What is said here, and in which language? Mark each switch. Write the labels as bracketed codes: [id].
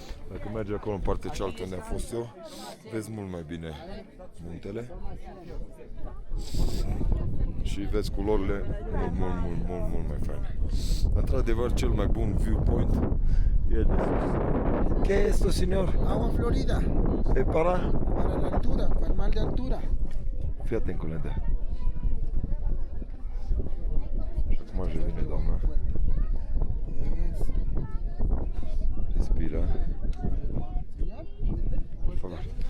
[ro] Dacă mergi acolo în partea cealaltă unde am fost eu, vezi mult mai bine muntele. Și vezi culorile mult mai faine. Într-adevăr, cel mai bun viewpoint e de sus. [es] ¿Qué es esto, señor? Agua Florida, E para? para la altura, para el mal de altura. [ro] Fii atent cu lentea. Și acum își revine doamna. Respira. [es] Por favor.